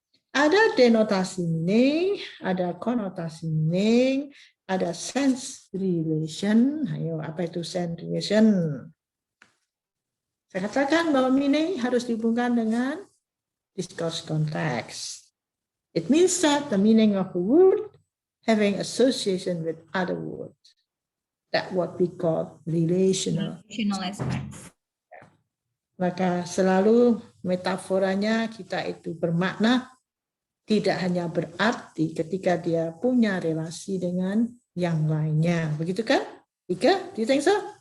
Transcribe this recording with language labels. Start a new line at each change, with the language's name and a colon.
Indonesian: Ada denotasi meaning, ada konotasi meaning, ada sense relation. Ayo, apa itu sense relation? Saya katakan bahwa meaning harus dihubungkan dengan discourse context.
English: It means that the meaning of a word having association with other words. That what we call relational. Relational aspects.
Indonesian: Maka selalu metaforanya kita itu bermakna, tidak hanya berarti ketika dia punya relasi dengan yang lainnya. Begitu kan?
English: Ika, do you think so?